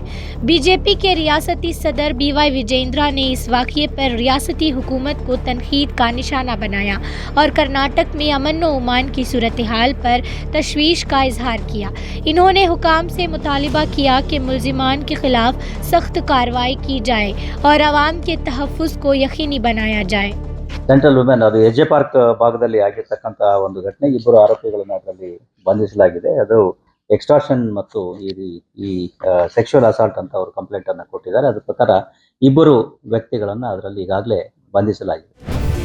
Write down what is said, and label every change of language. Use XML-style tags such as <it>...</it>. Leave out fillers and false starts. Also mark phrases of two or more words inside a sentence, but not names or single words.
<ur>بی جے پی کے ریاستی صدر BY وجیندرا نے اس واقعے پر ریاستی حکومت کو تنقید کا نشانہ بنایا اور کرناٹک میں امن و امان کی صورت حال پر تشویش کا اظہار کیا. انہوں نے حکام سے مطالبہ کیا کہ ملزمان کے خلاف سخت کارروائی کی جائے اور عوام کے تحفظ کو یقینی بنایا جائے.</ur> <en>central women</en> <kn>ಅದು ಎಜೆ ಪಾರ್ಕ್ ಭಾಗದಲ್ಲಿ ಆಗಿರ್ತಕ್ಕಂಥ ಒಂದು ಘಟನೆ, ಇಬ್ಬರು ಆರೋಪಿಗಳನ್ನು ಅದರಲ್ಲಿ ಬಂಧಿಸಲಾಗಿದೆ. ಅದು ಎಕ್ಸ್ಟಾರ್ಷನ್ ಮತ್ತು ಈ</kn> <en>sexual assault</en> <kn>ಅಂತ ಅವರು ಕಂಪ್ಲೇಂಟ್ ಅನ್ನು ಕೊಟ್ಟಿದ್ದಾರೆ. ಅದ್ರ ಪ್ರಕಾರ ಇಬ್ಬರು ವ್ಯಕ್ತಿಗಳನ್ನು ಅದರಲ್ಲಿ ಈಗಾಗಲೇ ಬಂಧಿಸಲಾಗಿದೆ.</kn>